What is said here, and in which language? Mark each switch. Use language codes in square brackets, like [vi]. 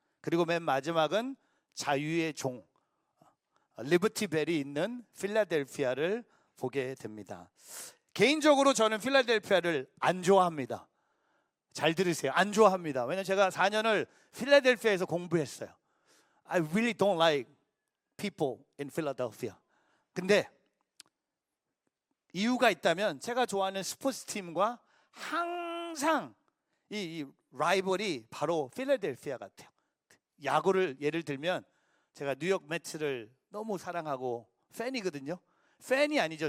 [ko] 그리고 맨 마지막은 자유의 종, 리버티 벨이 있는 필라델피아를 보게 됩니다. 개인적으로 저는 필라델피아를 안 좋아합니다. 잘 들으세요. 안 좋아합니다. 왜냐면 제가 4년을 필라델피아에서 공부했어요. [en] I really don't like people in Philadelphia. [ko] 근데 이유가 있다면, 제가 좋아하는 스포츠팀과 항상 이 라이벌이 바로 필라델피아 같아요. 야구를 예를 들면 제가 뉴욕 매츠를 너무 사랑하고 팬이거든요. 팬이 아니죠.